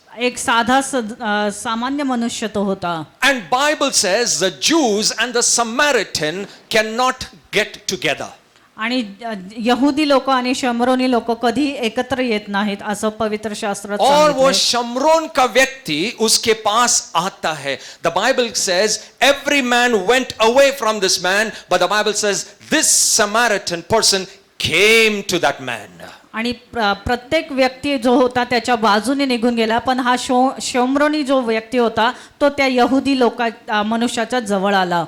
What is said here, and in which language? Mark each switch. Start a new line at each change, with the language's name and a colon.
Marathi: एक साधा सामान्य मनुष्य तो होता.
English: And Bible says the Jews and the Samaritan cannot get together.
Marathi: आणि यहुदी लोक आणि शमरोनी लोक कधी एकत्र येत नाहीत असं पवित्र शास्त्रात
Hindi: और वो
Marathi: सांगितलंय.
Hindi: शमरोन का व्यक्ति उसके पास आता है.
English: The Bible says every man went away from this man, but the Bible says this Samaritan person came to that man.
Marathi: आणि प्रत्येक व्यक्ती जो होता त्याच्या बाजूने निघून गेला, पण हा शमरोनी जो व्यक्ती होता तो त्या यहुदी मनुष्याच्या जवळ आला.